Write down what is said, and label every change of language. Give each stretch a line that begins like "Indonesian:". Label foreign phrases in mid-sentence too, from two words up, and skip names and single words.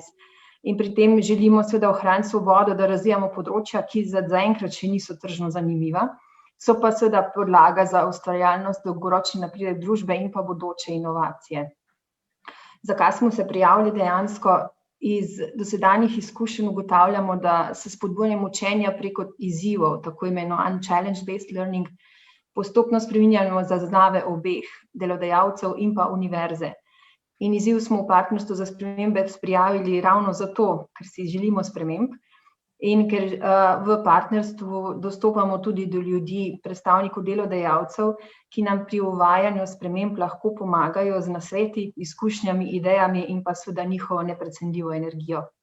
Slovenian: In pri tem želimo seveda ohraniti svobodo, da razvijamo področja, ki zaenkrat še niso tržno zanimiva, so pa seveda podlaga za ustvarjalnost, dolgoročni napredek družbe in pa bodoče inovacije. Zakaj smo se prijavili dejansko? Iz dosedanjih izkušenj ugotavljamo, da se spodbujanjem učenja preko izzivov, tako imenovan
English: challenge-based learning,
Slovenian: postopno spreminjamo zaznave obeh delodajalcev in pa univerze. In izziv smo v partnerstvu za spremembe prijavili ravno zato, ker si želimo sprememb in ker v partnerstvu dostopamo tudi do ljudi, predstavnikov delodajalcev, ki nam pri uvajanju sprememb lahko pomagajo z nasveti, izkušnjami, idejami in pa seveda njihovo neprecenljivo energijo.